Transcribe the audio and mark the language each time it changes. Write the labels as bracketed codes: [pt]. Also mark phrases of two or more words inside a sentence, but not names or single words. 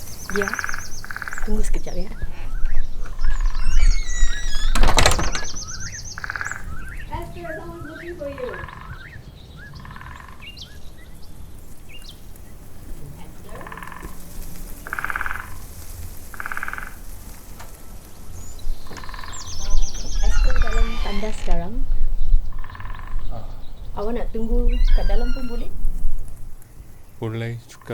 [ms] Dia, tunggu sekejap ya. [en] Esther, someone's looking for you. [ms] Esther dalam tanda sekarang. Awak nak tunggu kat dalam pun boleh? [ko] 몰래 줄까?